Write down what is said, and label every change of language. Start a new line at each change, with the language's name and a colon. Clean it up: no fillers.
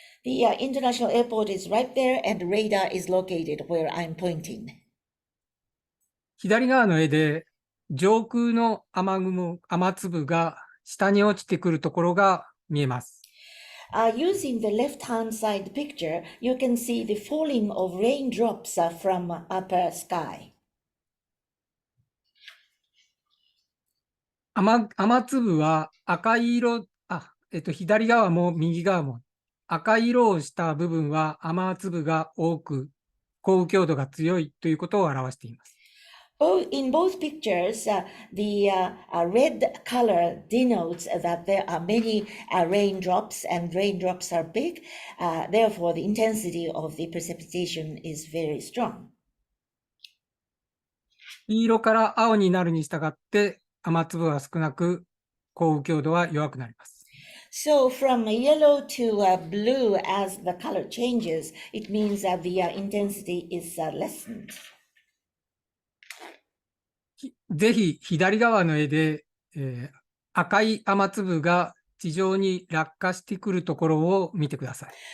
English: The international airport is right there, and radar is located where I'm pointing.
Japanese: 左側の絵で上空の雨粒が下に落ちてくるところが見えます。
English: Using the left-hand side picture, you can see the falling of raindrops from upper sky.
Japanese: 雨粒は赤い色、左側も右側も赤い色をした部分は雨粒が多く、降雨強度が強いということを表しています。
English: In both pictures, the red color denotes that there are many raindrops, and raindrops are big. Therefore, the intensity of the precipitation is very strong.
Japanese: 黄色から青になるに従って雨粒は少なく、降雨強度は弱くなります。
English: So from yellow to blue, as the color changes, it means that the intensity is lessened.
Japanese: ぜひ左側の絵で、赤い雨粒が地上に落下してくるところを見てください。